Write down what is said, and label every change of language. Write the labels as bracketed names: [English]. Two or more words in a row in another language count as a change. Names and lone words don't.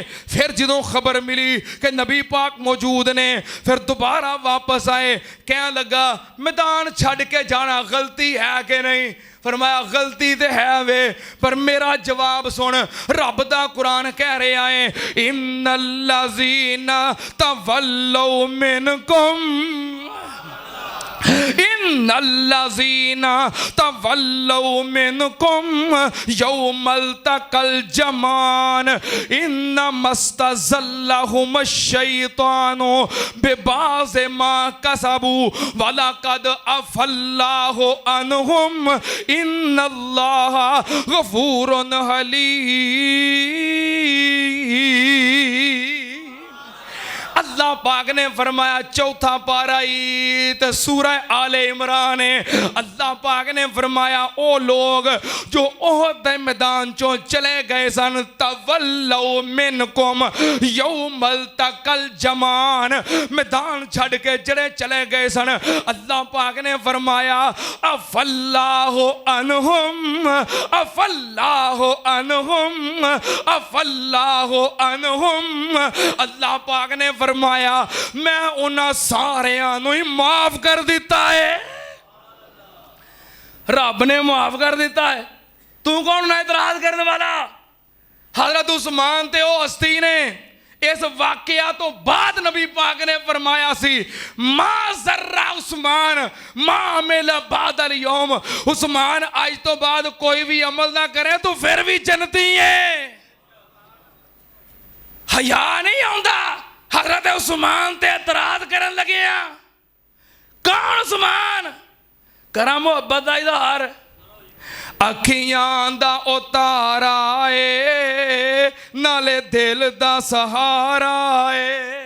[Punjabi] فیر جدوں خبر ملی کہ نبی پاک موجود نیں، فیر دوبارہ واپس آئے، کہن لگا میدان چھڈ کے جانا غلطی اے کہ نہیں? فرمایا غلطی تو اے وے، پر میرا جواب سن، رب دا قرآن کہہ رہیا اے [Arabic] إن الذين تولوا منكم إن الذين تولوا منكم يوم التقى الجمعان إنما استزلهم الشيطان ببعض ما كسبوا ولقد عفا الله عنهم إن الله غفور حليم. [Punjabi] اللہ پاک نے فرمایا چوتھا پارہ تو سورہ آل عمران اے، اللہ اللہ پاک نے فرمایا او لوک جو احد دے میدان چوں چلے گئے سن, [Arabic] تولوا منكم يوم التقى الجمعان, [Punjabi] میدان چھڈ کے جیہڑے چلے گئے سن، اللہ پاک نے فرمایا [Arabic] عفا الله عنهم عفا الله عنهم عفا الله عنهم. [Punjabi] اللہ پاک نے فرمایا میں اوہناں ساریاں نوں ای معاف کر دتا اے. رب نے معاف کر دتا اے، تو کون ایں اعتراض کرن والا. حضرت عثمان تے او ہستی نیں اس واقعہ توں بعد نبی پاک نے فرمایا سی [Arabic] ما ضر عثمان ما عمل بعد اليوم, [Punjabi] عثمان اج توں بعد کوئی وی عمل نہ کرے تو فیر وی جنتی اے. حیا نہیں آؤندا. حضرت عثمان تے اعتراض کرن لگے آں. کون عثمان؟ کرو محبت دا اظہار. اکھیاں دا اتارا اے نالے دل دا سہارا اے.